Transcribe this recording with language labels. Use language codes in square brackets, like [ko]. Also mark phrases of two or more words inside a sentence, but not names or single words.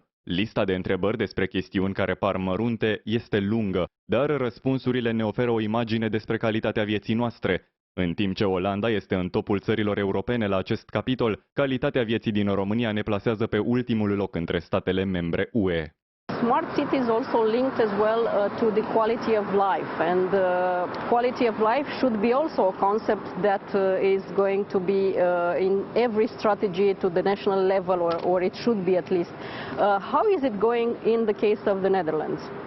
[ro] Lista de întrebări despre chestiuni care par mărunte este lungă, dar răspunsurile ne oferă o imagine despre calitatea vieții noastre. În timp ce Olanda este în topul țărilor europene la acest capitol, calitatea vieții din România ne plasează pe ultimul loc între statele membre UE. [en] Smart cities also linked as well to the quality of life, and quality of life should be also a concept that is going to be in every strategy to the national level, or it should be at least. How is it going in the case of the Netherlands?